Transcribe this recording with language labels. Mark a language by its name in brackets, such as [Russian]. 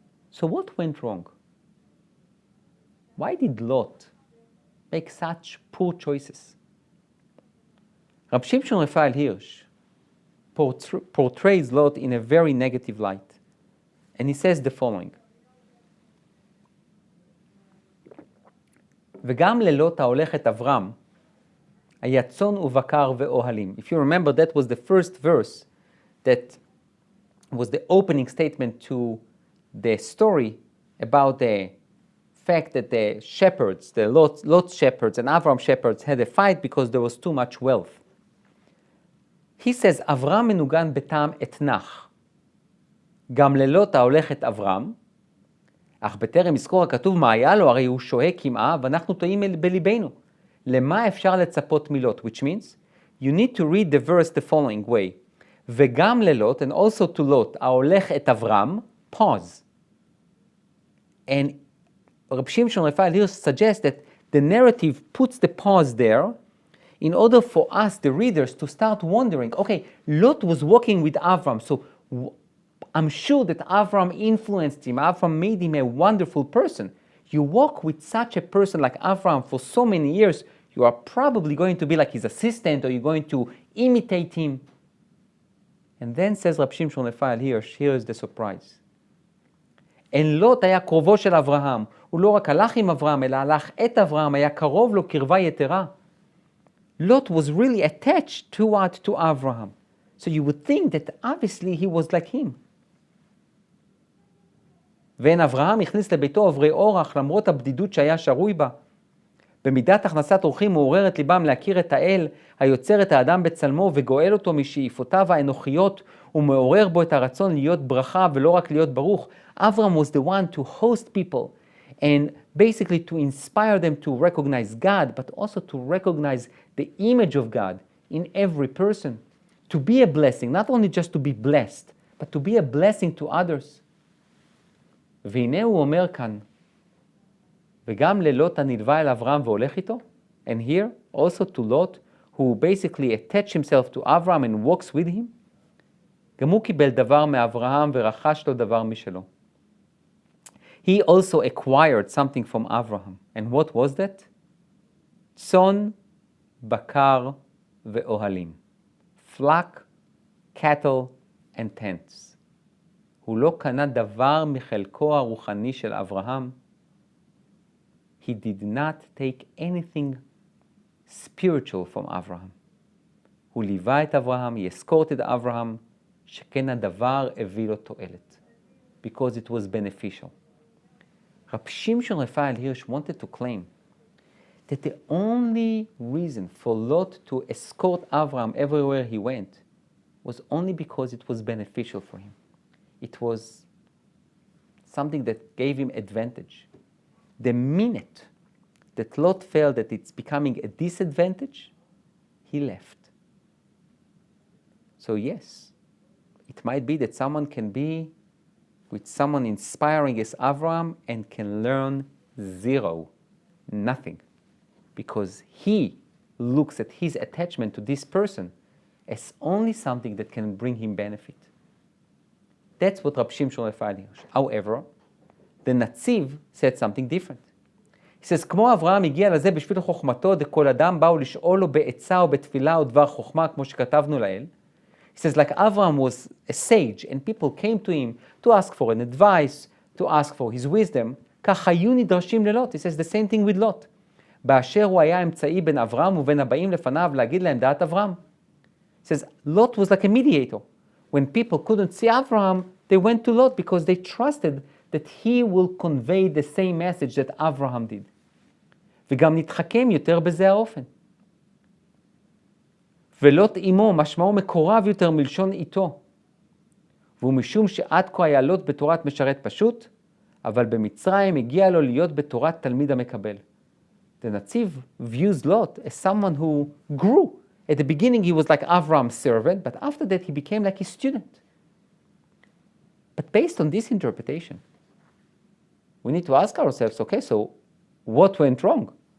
[English] So what went wrong? Why did Lot make such poor choices? Rabbi Shimshon Raphael Hirsch portrays Lot in a very negative light. And he says the following: [Hebrew] וגם ללוט ההולך את אברהם, היה צאן ובקר ואוהלים. [English] If you remember, that was the first verse that was the opening statement to the story about the fact that the shepherds, the Lot's shepherds and Avram's shepherds had a fight because there was too much wealth. He says, [Hebrew] אברהם מנוגן בטעם אתנח. גם ללוט ההולך את אברהם, אך בטרם יזכור הכתוב מה היה לו, הרי הוא שוהה כמעה, ואנחנו טועים בליבנו. למה אפשר לצפות מלוט? [English] Which means, you need to read the verse the following way. [Hebrew] וגם ללוט, [English] and also to Lot, [Hebrew] ההולך את אברהם, [English] pause. And Rabbi Shimshon Raphael here suggests that the narrative puts the pause there in order for us, the readers, to start wondering, okay, Lot was walking with Avram, so I'm sure that Avram influenced him. Avram made him a wonderful person. You walk with such a person like Avram for so many years, you are probably going to be like his assistant, or you're going to imitate him. And then says Rabbi Shimshon Raphael here is the surprise. [Hebrew] אין לוט היה קרובו של אברהם. הוא לא רק הלך עם אברהם, אלא הלך את אברהם, היה קרוב לו קרבה יתרה. [English] Lot was really attached to Abraham. So you would think that obviously he was like him. [Hebrew] ואין אברהם הכניס לביתו עוברי אורח למרות הבדידות שהיה שרוי בה. במידת הכנסת אורחים מעוררת ליבם להכיר את האל, היוצר את האדם בצלמו וגואל אותו משאיפותיו האנוכיות, ומעורר בו את הרצון להיות ברכה ולא רק להיות ברוך. [English] Avram was the one to host people and basically to inspire them to recognize God, but also to recognize the image of God in every person. To be a blessing, not only just to be blessed, but to be a blessing to others. [Hebrew] והנה הוא אומר כאן, וגם ללוט הנלווה אל אברהם והולך איתו, [English] and here also to Lot, who basically attached himself to Avram and walks with him, [Hebrew] גם הוא קיבל דבר מאברהם ורכש לו דבר משלו. [English] He also acquired something from Abraham. And what was that? [Hebrew] צאן, בקר ואוהלים. [English] Flock, cattle, and tents. [Hebrew] הוא לא קנה דבר מחלקו הרוחני של אברהם. [English] He did not take anything spiritual from Abraham. [Hebrew] הוא ליווה את אברהם, [English] he escorted [Hebrew] אברהם, שכן הדבר הביא לו תועלת. [English] Because it was beneficial. Rabbi Shimshon Raphael Hirsch wanted to claim that the only reason for Lot to escort Avram everywhere he went was only because it was beneficial for him. It was something that gave him advantage. The minute that Lot felt that it's becoming a disadvantage, he left. So yes, it might be that someone can be with someone inspiring as Avram and can learn zero, nothing, because he looks at his attachment to this person as only something that can bring him benefit. That's what Rabbi Shimshon Raphael Hirsch. However, the Netziv said something different. He says, [Hebrew] כמו אברהם הגיע לזה בשביל חוכמתו, דכל אדם באו לשאול לו בעצה או בתפילה או דבר חוכמה, כמו שכתבנו לאל. [English] He says, like Avraham was a sage, and people came to him to ask for an advice, to ask for his wisdom, [Hebrew] כך היו נדרשים ללוט. [English] He says the same thing with Lot. [Hebrew] באשר הוא היה אמצעי בין אברהם ובין הבאים לפניו להגיד להם דעת אברהם. [English] He says, Lot was like a mediator. When people couldn't see Avraham, they went to Lot because they trusted that he will convey the same message that Avraham did. [Hebrew] וגם נתחכם יותר בזה האופן. ולוט עמו משמעו מקורב יותר מלשון איתו. והוא משום שעד כה היה לוט בתורת משרת פשוט, אבל במצרים הגיע לו להיות בתורת תלמיד המקבל. [English] The Netziv views Lot as someone who grew. At the beginning he was like Avram's servant, but after that he became like his student. But based on this interpretation, we need to ask ourselves, okay, so what went wrong?